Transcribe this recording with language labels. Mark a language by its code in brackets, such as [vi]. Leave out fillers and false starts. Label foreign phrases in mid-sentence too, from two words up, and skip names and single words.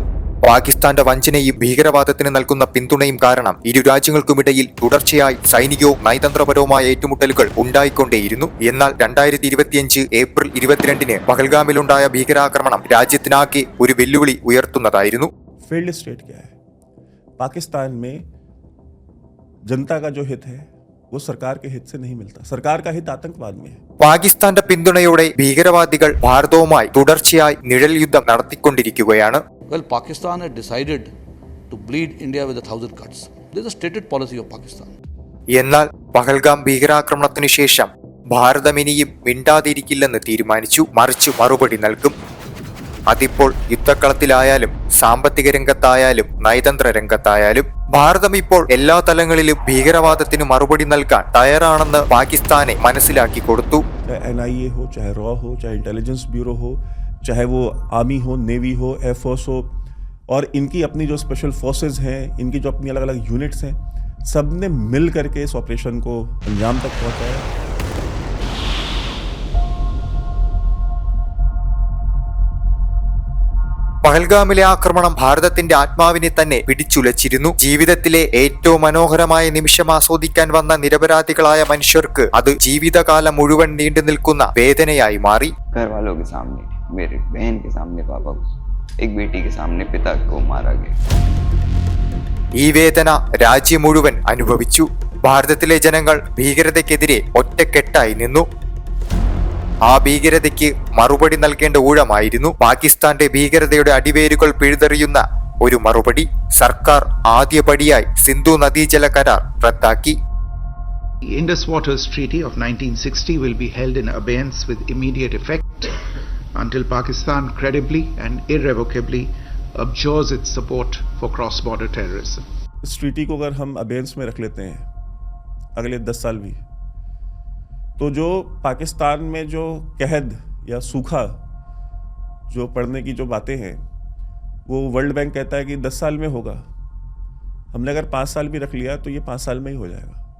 [ml] പാകിസ്ഥാന്റെ വഞ്ചനയും ഭീകരവാദത്തിന് നൽകുന്ന പിന്തുണയും കാരണം ഇരു രാജ്യങ്ങൾക്കുമിടയിൽ തുടർച്ചയായി സൈനികവും നയതന്ത്രപരവുമായ ഏറ്റുമുട്ടലുകൾ ഉണ്ടായിക്കൊണ്ടേയിരുന്നു. എന്നാൽ 2025 ഏപ്രിൽ 22 പഹൽഗാമിലുണ്ടായ ഭീകരാക്രമണം രാജ്യത്തിനാകെ ഒരു വെല്ലുവിളി ഉയർത്തുന്നതായിരുന്നു. [en] field state [hi] क्या है? पाकिस्तान में जनता का जो हित है वो सरकार के हित से नहीं मिलता। सरकार का हित आतंकवाद में है. [ml] പാകിസ്ഥാന്റെ പിന്തുണയോടെ ഭീകരവാദികൾ ഭാരതവുമായി തുടർച്ചയായി നിഴൽ യുദ്ധം നടത്തിക്കൊണ്ടിരിക്കുകയാണ്. [en] Well, Pakistan had decided to bleed India with 1,000 cuts. This is a stated policy of Pakistan. [ml] എന്നാൽ പഹൽഗാം ഭീകരാക്രമണത്തിനു ശേഷം ഭാരതം ഇനിയും മിണ്ടാതിരിക്കില്ലെന്ന് തീരുമാനിച്ചു. മറിച്ച് മറുപടി നൽകും. അതിപ്പോൾ യുദ്ധക്കളത്തിലായാലും സാമ്പത്തിക രംഗത്തായാലും നയതന്ത്ര രംഗത്തായാലും ഭാരതം ഇപ്പോൾ എല്ലാ തലങ്ങളിലും ഭീകരവാദത്തിന് മറുപടി നൽകാൻ തയ്യാറാണെന്ന് പാകിസ്ഥാനെ മനസ്സിലാക്കി കൊടുത്തു. [hi] NIA हो, चाहे रॉ हो, चाहे इंटेलिजेंस ब्यूरो हो, चाहे वो आर्मी हो, नेवी हो, एयरफोर्स हो, और इनकी अपनी जो [en] special forces [hi] हैं, इनकी जो अपनी अलग अलग यूनिट्स हैं, सब ने मिल करके इस ऑपरेशन को अंजाम तक पहुंचाया. [ml] പഹൽഗാമിലെ ആക്രമണം ഭാരതത്തിന്റെ ആത്മാവിനെ തന്നെ പിടിച്ചുലച്ചിരുന്നു. ജീവിതത്തിലെ ഏറ്റവും മനോഹരമായ നിമിഷം ആസ്വദിക്കാൻ വന്ന നിരപരാധികളായ മനുഷ്യർക്ക് അത് ജീവിതകാലം മുഴുവൻ നീണ്ടു നിൽക്കുന്ന വേദനയായി മാറി. [hi] घर वालों के सामने, मेरे बहन के सामने पापा को, एक बेटी के सामने पिता को मारा गया. [ml] ഈ വേദന രാജ്യം മുഴുവൻ അനുഭവിച്ചു. ഭാരതത്തിലെ ജനങ്ങൾ ഭീകരതയ്ക്കെതിരെ ഒറ്റക്കെട്ടായി നിന്നു. ആ ഭീകരതയ്ക്ക് മറുപടി നൽകേണ്ട ഊഴമായിരുന്നു പാകിസ്ഥാന്റെ ഭീകരതയുടെ അടിവേരുകൾ പിഴുതെറിയുന്ന ഒരു മറുപടി. സർക്കാർ ആദ്യപടിയായി സിന്ധു നദീജല കരാർ റദ്ദാക്കി. [en] The Indus Waters Treaty of 1960 will be held in abeyance with immediate effect until Pakistan credibly and irrevocably abjures its support for cross-border terrorism. [hi] इस ट्रीटी को अगर हम अबेंस में रख लेते हैं अगले 10 साल भी, तो जो पाकिस्तान में जो कहद या सूखा जो पड़ने की जो बातें हैं, वो वर्ल्ड बैंक कहता है कि 10 साल में होगा. हमने अगर 5 साल भी रख लिया तो ये 5 साल में ही हो जाएगा.